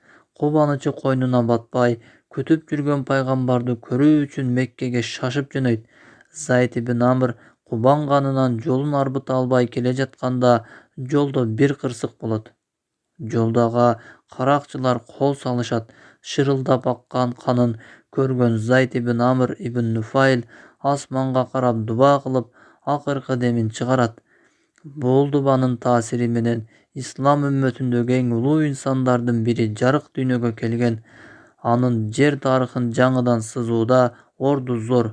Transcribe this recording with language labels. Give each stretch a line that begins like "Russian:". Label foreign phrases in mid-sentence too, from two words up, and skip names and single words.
Kyrgyz: Кубанычы койнуна батпай, күтүп жүргөн пайгамбарды көрүү үчүн Меккеге шашып жөнөйт. Зайд ибн Амр кубанганынан жолун арбыта албай келе жатканда жолдо бир кырсык болот. Жолдо ага каракчылар кол салышат. Шырылдап аккан канын көргөн Зайд ибн Амр ибн Нуфайл асманга карап дуба кылып, акыркы демин чыгарат. Бул дубанын таасири менен ислам үммөтүндөгү эң улуу инсандардын бири жарык дүйнөгө келген. Анын жер тарыхын жаңыдан сызууда орду зор.